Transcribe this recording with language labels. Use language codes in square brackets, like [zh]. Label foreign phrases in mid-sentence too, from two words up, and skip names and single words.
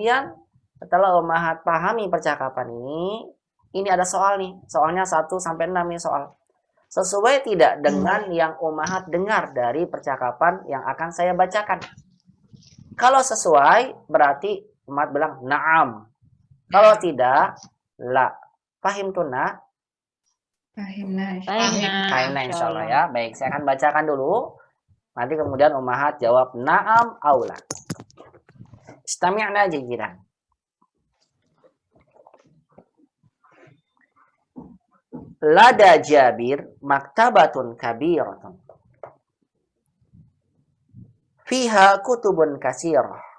[id] Kemudian Setelah ummahat pahami percakapan ini ada soal nih. Soalnya 1 sampai 6 nih soal. Sesuai tidak dengan yang ummahat dengar dari percakapan yang akan saya bacakan? Kalau sesuai, berarti umat bilang na'am. Kalau tidak, [ar] لا. فهمتنّ? Fahimna. فهمنا إن شاء الله ya. [id] Baik, saya akan bacakan dulu. Nanti kemudian ummahat jawab [ar] نعم أو لا. استمعن جيدا. لدى جابر مكتبة كبيرة. فيها كتب كثيرة.